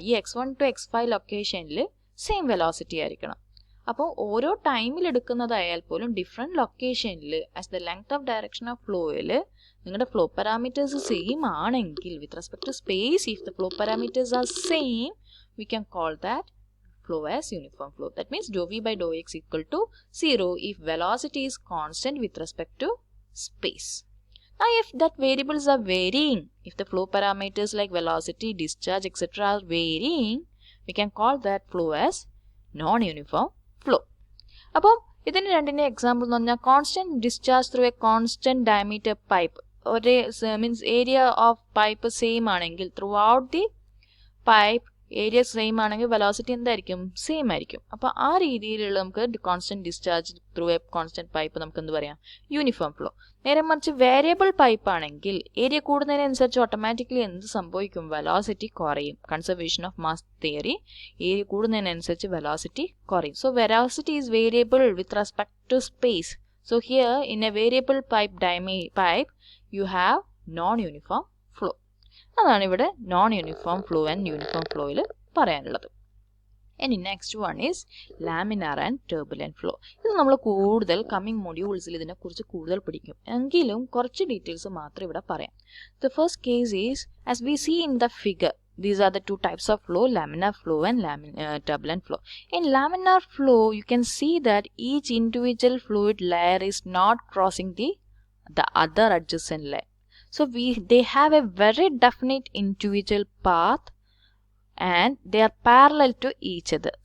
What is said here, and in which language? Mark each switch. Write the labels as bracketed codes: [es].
[ml] ഈ x1 to x5 ലൊക്കേഷനിൽ same velocity ആയിരിക്കണം. അപ്പോൾ ഓരോ ടൈമിൽ എടുക്കുന്നതായാൽ പോലും ഡിഫറെൻറ്റ് ലൊക്കേഷനിൽ [en] as the length of direction of [ml] ഫ്ലോയിൽ നിങ്ങളുടെ ഫ്ലോ പാരാമീറ്റേഴ്സ് സെയിം ആണെങ്കിൽ, [en] With respect to space, if the flow parameters are same, we can call that flow as uniform flow. That means dou v by dou x equal to 0 if velocity is constant with respect to space. Now if that variables are varying, if the flow parameters like velocity, discharge, etc. are varying, we can call that flow as non-uniform flow. [ml] അപ്പം ഇതിന് രണ്ടിൻ്റെ example എന്ന് പറഞ്ഞാൽ [en] constant discharge through a constant diameter pipe, [ml] ഒരേ means area of pipe same ആണെങ്കിൽ [en] throughout the pipe [ml] area same ആണെങ്കിൽ velocity എന്തായിരിക്കും same ആയിരിക്കും. അപ്പോൾ ആ രീതിയിലുള്ള നമുക്ക് [en] constant discharge through a constant pipe [ml] നമുക്ക് എന്ത് പറയാം യൂണിഫോം ഫ്ലോ. നേരെ മറിച്ച് വേരിയബിൾ പൈപ്പ് ആണെങ്കിൽ ഏരിയ കൂടുന്നതിനനുസരിച്ച് ഓട്ടോമാറ്റിക്കലി എന്ത് സംഭവിക്കും വെലോസിറ്റി കുറയും. Conservation of mass theory area കൂടുന്നതിനനുസരിച്ച് വെലോസിറ്റി കുറയും. [en] So velocity is variable with respect to space. So here in a variable pipe you have non-uniform flow. [ml] അതാണ് ഇവിടെ non-uniform flow and uniform flow യിൽ പറയാനുള്ളത്. ഇനി [en] Next one is laminar and turbulent flow. [ml] ഇത് നമ്മൾ കൂടുതൽ coming മൊഡ്യൂൾസിൽ ഇതിനെക്കുറിച്ച് കൂടുതൽ പഠിക്കും. എങ്കിലും കുറച്ച് ഡീറ്റെയിൽസ് മാത്രം ഇവിടെ പറയാം. [en] The first case is as we see in the figure. These are the two types of flow, laminar flow and turbulent flow. In laminar flow, you can see that each individual fluid layer is not crossing the other adjacent layer. So they have a very definite individual path and they are parallel to each other.